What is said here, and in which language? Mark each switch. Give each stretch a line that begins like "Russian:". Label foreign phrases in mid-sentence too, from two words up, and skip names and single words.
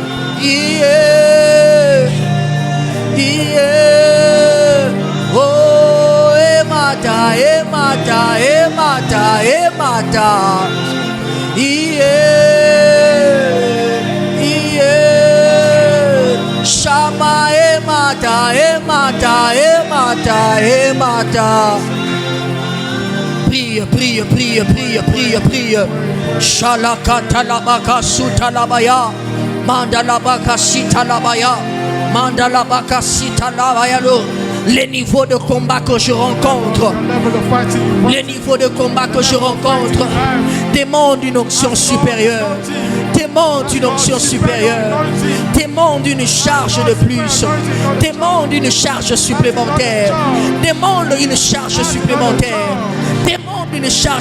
French: Oh, emata, emata, emata, emata. Shama, emata, emata, emata, emata. Prie, prie, prie, prie, prie, prie. Shalakatalabaka sutalabaya. Mandalabaka sitalabaya. Mandalabaka sitalabaya. Les niveaux de combat que je rencontre, les niveaux de combat que je rencontre demandent une onction supérieure, demandent une onction supérieure, demandent une charge de plus, demandent une charge supplémentaire, demandent une charge supplémentaire, demandent une charge.